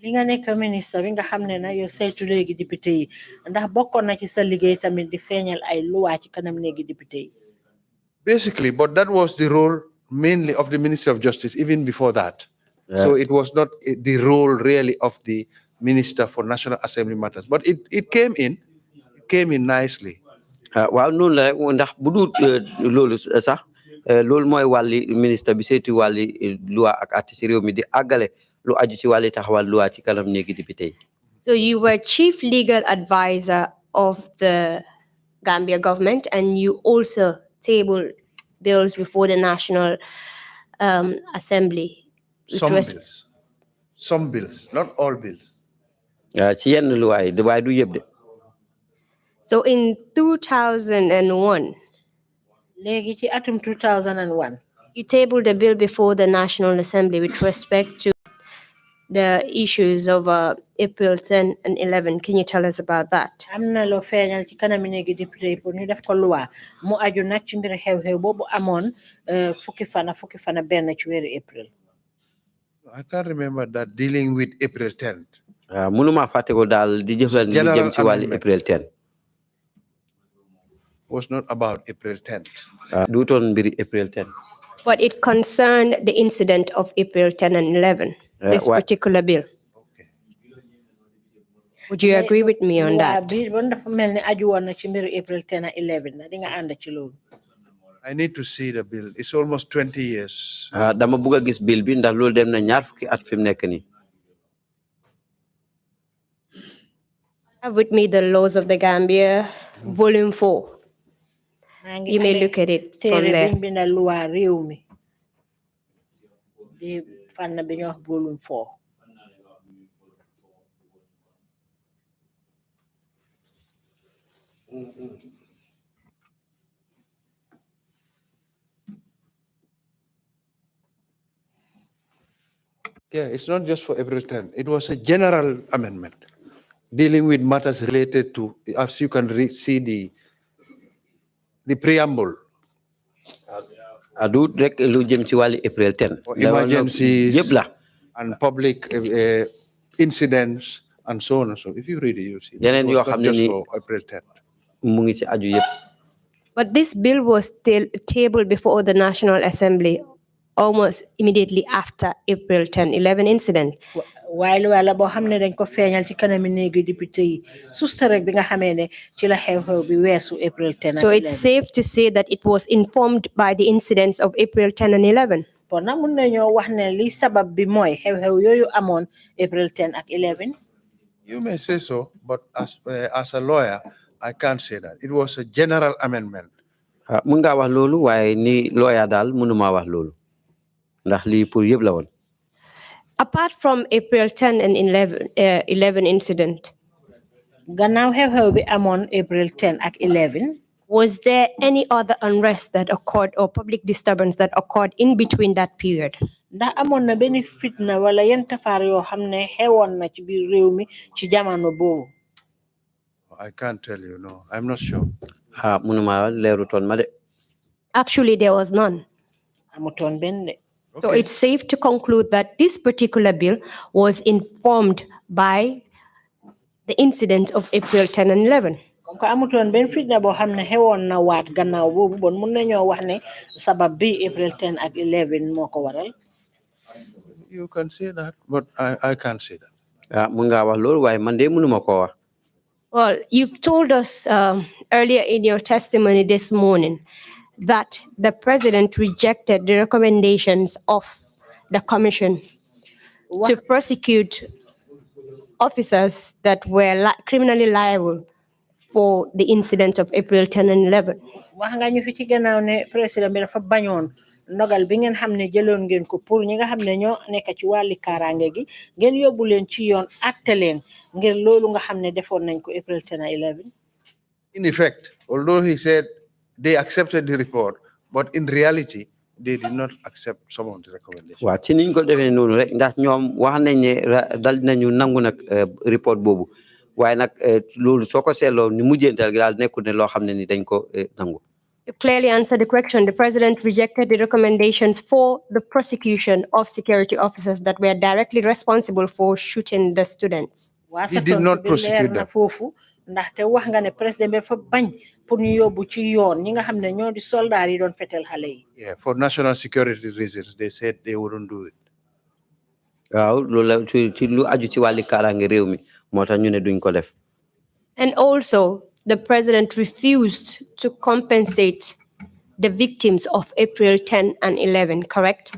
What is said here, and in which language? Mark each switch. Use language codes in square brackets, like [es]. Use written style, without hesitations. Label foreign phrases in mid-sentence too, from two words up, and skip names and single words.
[wo] li nga nekk ministre bi nga xam ne na yow saytu léegi député yi ndax bokkoon na ci sa liggéey tamit di feeñal ay loi ci kanam léegi député yi. [en] Basically, but that was the role mainly of the Minister of Justice, even before that. So it was not the role really of the Minister for National Assembly Matters, but it came in nicely. [wo] Waaw noonu la rek ndax bu dul loolu sax loolu mooy wàlli ministre bi seeti wàlli loi ak atti si réew mi di àggale lu aju ci wàlli taxawal loi ci kanam néegi député yi. [en] So you were chief legal advisor of the Gambia government, and you also tabled bills before the National Assembly. Some bills, not all bills. [wo] Ci yenn loi yi waaye du yëpp de. [en] So in 2001, [wo] léegi ci atum 2001, [en] you tabled a bill before the National Assembly with respect to the issues of April 10 and 11. Can you tell us about that? [wo] am na loo feeñal ci kanam néegi député pour ñu def ko loi mu aju nag ci mbir xew-xew boobu amoon fukki fana benn ci weeru April. [en] I can't remember that dealing with April 10th. [wo] Mënuma fàtte ko daal di jëfal lu jëm ci wàlli April 10. [en] Was not about April 10th. [wo] Duutoon mbiri April 10. [en] But it concerned the incident of April 10 and 11, this particular bill. Okay. Would you agree with me on that? April 10 and 11. I need to see the bill. It's almost 20 years. [wo] Dama bëgg gis bill bi ndax loolu dem na ñaar fukki at fi mu nekk nii. [en] Have with me the Laws of the Gambia, Volume 4. You may look at it from there. Volume 4. Yeah, it's not just for April 10. It was a general amendment dealing with matters related to, as you can see the preamble. [wo] Du rek lu jëm ci wàlli April 10. [en] Emergencies and public incidents and so on and so on. If you read it, you'll see. [wo] Yeneen yoo xam ne [en] just for April 10. [wo] Mu ngi ci aju yëpp. [en] But this bill was still tabled before the National Assembly almost immediately after April 10-11 incident. [wo] While bo xamne dañ ko feñal ci kanami néegi député yi susta rek bi nga xamé ne ci la xew-xew bi weesu April 10 and 11. [en] So it's safe to say that it was informed by the incidents of April 10 and 11. [wo] Bon na mën nañu wax ne li sabab bi moy xew-xew yoyu amone April 10 and 11. [en] You may say so, but as a lawyer, I can't say that. It was a general amendment. [wo] Mën nga wax loolu waaye ni lawyer daal mënuma wax loolu ndax lii pour yëpp la woon. [en] Apart from April 10 and 11 incident, [wo] gannaaw xew-xew bi amone April 10 and 11, [en] was there any other unrest that occurred or public disturbance that occurred in between that period? [wo] Ndax amone na benn fitna wala yenn tafaar yoo xam ne xewoon na ci biir réew mi ci jamono boobu? [en] I can't tell you, no. I'm not sure. [wo] Mënuma leerutoon ma de. [en] Actually, there was none. [wo] Amutoon benn de. [en] So it's safe to conclude that this particular bill was informed by the incident of April 10 and 11. [fr] Comme que [wo] amutoon benn fitna boo xam ne xewoon na waat gannaaw boobu bon mën nañoo wax ne sabab bi April 10 and 11 moo ko waral. [en] You can say that, but I can't say that. [wo] Mën nga wax loolu waaye man de mënuma ko wax. [en] Well, you've told us earlier in your testimony this morning that the president rejected the recommendations of the commission to prosecute officers that were criminally liable for the incident of April 10 and 11. [wo] Wax nga ñu fi ci gannaaw ne président bi dafa bañoon ndogal bi ngeen xam ne jëloon ngeen ko pour ñi nga xam ne ñoo nekk ci wàlli kaaraange gi ngeen yóbbu leen ci yoon atte leen ngir loolu nga xam ne defoon nañ ko April 10 and 11. [en] In effect, although he said they accepted the report, but in reality, they did not accept some of the recommendations. [wo] Waaw ci niñ ko defee noonu rek ndax ñoom wax nañ ne dal nañu nangu nag report boobu waaye nag loolu soo ko seetloo ni mujjeental gi daal nekkul ne loo xam ne ni dañ ko nangu. [en] You clearly answered the question. The president rejected the recommendations for the prosecution of security officers that were directly responsible for shooting the students. He did not prosecute them. [wo] ndaxte wax nga ne président bi fa bañ pour ñu yóbbu ci yoon ñi nga xam ne ñoo di soldat yi doon fetel xale yi. [en] Yeah, for national security reasons, they said they wouldn't do it. [wo] waaw loolu la ci lu aju ci wàlli kaaraange réew mi moo tax ñu ne duñ ko def. [en] And also, the president refused to compensate the victims of April 10 and 11, correct?